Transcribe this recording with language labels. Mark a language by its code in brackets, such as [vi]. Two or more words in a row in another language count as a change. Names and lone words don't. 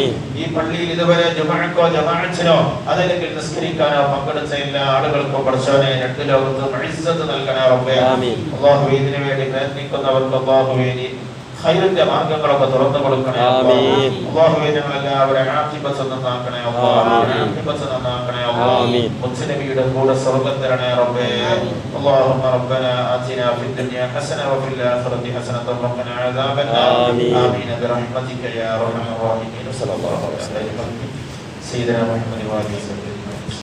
[ml] ഈ പള്ളിയിൽ ഇതുവരെ ജുമുഅക്കോ ജമാഅത്തിനോ അതല്ലെങ്കിൽ നിസ്കരിക്കാനോ പങ്കെടുത്ത എല്ലാ ആളുകൾക്കും പടച്ചവനെ രണ്ട് ലോകത്തും ഇസ്സത്ത് നൽകണേ റബ്ബേ. അല്ലാഹുവേ, ഇതിനു വേണ്ടി പ്രയത്നിക്കുന്നവർക്ക് അല്ലാഹുവേ നീ ഖൈറിന്റെ മാർഗ്ഗങ്ങളൊക്കെ തുറന്നു കൊടുക്കണേ അല്ലാഹ്. അല്ലാഹുവേ, ഞങ്ങളെല്ലാവരും ആഖിബത്ത് നന്നാക്കണേ അല്ലാഹ്. ആഖിബത്ത് നന്നാക്കണേ അല്ലാഹ്. മുത്തനബിയുടെ കൂടെ സ്വർഗ്ഗം തരണേ റബ്ബേ. [ar] اللهم ربنا آتنا في الدنيا حسنة وفي الآخرة حسنة وقنا عذاب النار. آمين برحمتك يا أرحم الراحمين. صلى الله عليه وسلم سيدنا محمد وآله وسلم.